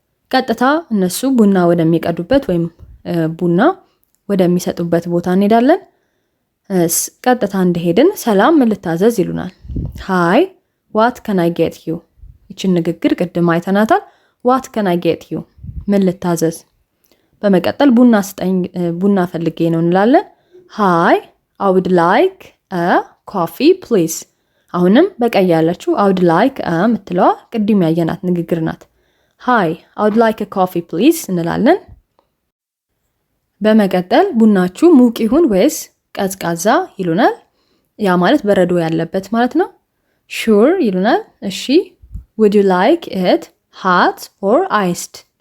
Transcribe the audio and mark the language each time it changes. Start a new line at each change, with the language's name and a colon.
Amharic: ቀጥታ እነሱ ቡና ወደሚቀዱበት ወይም ቡና ወደሚሰጡበት ቦታ እንሄዳለን። ቀጥታ እንደሄድን ሰላም ምን ልታዘዝ ይሉናል።
English: ሃይ what can I get you?
Amharic: ይችን ንግግር ቅድም አይተናታል።
English: what can I get you?
Amharic: ምን ልታዘዝ። በመቀጠል ቡና ስጠኝ፣ ቡና ፈልጌ ነው እንላለን።
English: ሃይ I would like a coffee please.
Amharic: አሁንም በቀይ ያለችው
English: I would like a
Amharic: ምትለዋ ቅድም ያየናት ንግግር ናት።
English: ሃይ I would like a coffee please
Amharic: እንላለን። በመቀጠል ቡናችሁ ሙቅ ይሁን ወይስ ቀዝቃዛ ይሉናል። ያ ማለት በረዶ ያለበት ማለት ነው።
English: sure
Amharic: ይሉናል። እሺ
English: would you like it hot or iced?